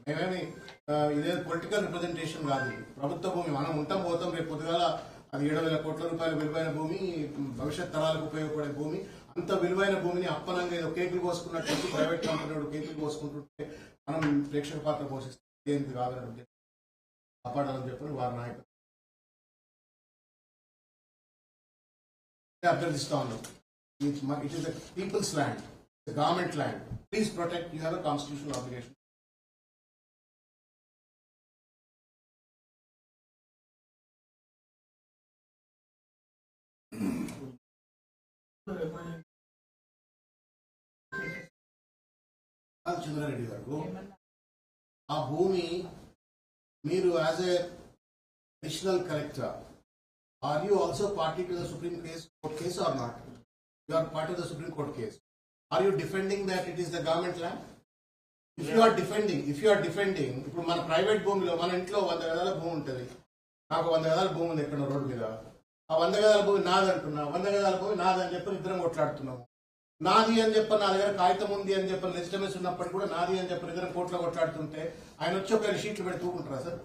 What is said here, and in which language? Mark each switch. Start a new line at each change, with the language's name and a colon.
Telugu: మేమేమి ఇదే political representation కాదు. ప్రభుత్వ భూమి మనం ఉంటాం పోతాం, రేపు పొద్దుగాల అది 7,000 కోట్ల రూపాయల విలువైన భూమి, భవిష్యత్ తరాలకు ఉపయోగపడే భూమి, అంత విలువైన భూమిని అప్పనంగా ఏదో కేకులు పోసుకున్నట్టు ప్రైవేట్ కంపెనీ కేకులు పోసుకుంటుంటే మనం ప్రేక్షక పాత్ర పోషిస్తే ఏంటి కాదని కాపాడాలని చెప్పని వారి నాయకులు అభ్యర్థిస్తా ఉన్నాం.
English: It is the people's land, government land. Please protect. You have a constitutional obligation.
Telugu: Chandra Reddy గారు, ఆ భూమి మీరు
English: As a additional collector, are you also party to the Supreme Court case or not? You are part of the Supreme Court case. Are you defending that it is the government land? If you are defending,
Telugu: ఇప్పుడు మన private భూమిలో మన ఇంట్లో 100 గదాల భూమి ఉంటుంది, నాకు 100 గదాల భూమి ఉంది ఎక్కడ రోడ్డు మీద, ఆ 100 గదాల భూమి నాది అంటున్నా, 100 గదాల భూమి నాది అని చెప్పి ఇద్దరం కొట్లాడుతున్నాము. నాది అని చెప్పి నా దగ్గర కాగితం ఉంది అని చెప్పి లెజిటమేస్ ఉన్నప్పటికీ కూడా నాది అని చెప్పి ఇద్దరం కోర్టులో కొట్లాడుతుంటే ఆయన వచ్చి ఒక షీట్లు పెట్టి తూకుంటారా సార్?